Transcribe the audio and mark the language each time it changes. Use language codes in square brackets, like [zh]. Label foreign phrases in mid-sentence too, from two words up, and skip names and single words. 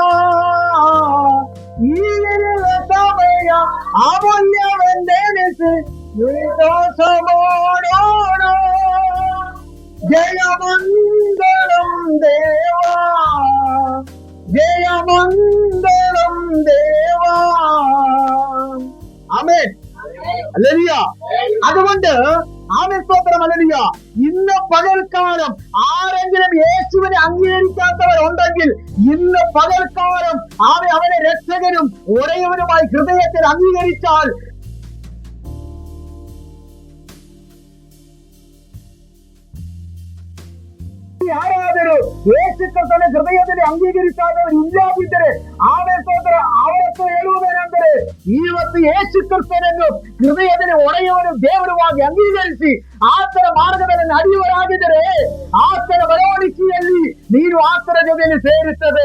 [kn] ಈಗಿರುವ ಸಮಯ ಅಮೂಲ್ಯವೆಂದೆನಿಸಿ ನಿರ್ದೋಷ ಮಾಡೋಣ. ಜಯ ಮಂಗಳಂ ದೇವಾ, ಜಯ ಮಂಗಳಂ ದೇವಾ. [ta] ஆமென். அல்லேலூயா. [ml] അതുകൊണ്ട് സ്തോത്രം. അല്ലേലൂയ. ഇന്ന് പകൽക്കാലം ആരെങ്കിലും യേശുവിനെ അംഗീകരിക്കാത്തവരുണ്ടെങ്കിൽ ഇന്ന് പകൽക്കാലം അവനെ രക്ഷകനും ഉടയവനുമായി ഹൃദയത്തിൽ അംഗീകരിച്ചാൽ [kn] ಯಾರಾದರೂ ಯೇಸು ಕ್ರಿಸ್ತನ ಹೃದಯದಲ್ಲಿ ಅಂಗೀಕರಿಸಾದವರು ಇಲ್ಲದಿದ್ದರೆ ಸ್ತೋತ್ರ, ಅವರತ್ತು ಹೇಳುವುದೇನೆಂದರೆ, ಇವತ್ತು ಯೇಸು ಕ್ರಿಸ್ತನನ್ನು ಹೃದಯದಲ್ಲಿ ಒಡೆಯುವನು ದೇವರವಾಗಿ ಅಂಗೀಕರಿಸಿ ಆತನ ಮಾರ್ಗದಲ್ಲಿ ನಡೆಯುವರಾಗಿದ್ದರೆ ಆತನ ಬರವಣಿಗೆಯಲ್ಲಿ ನೀನು ಆತನ ಜೊತೆಯಲ್ಲಿ ಸೇರುತ್ತದೆ.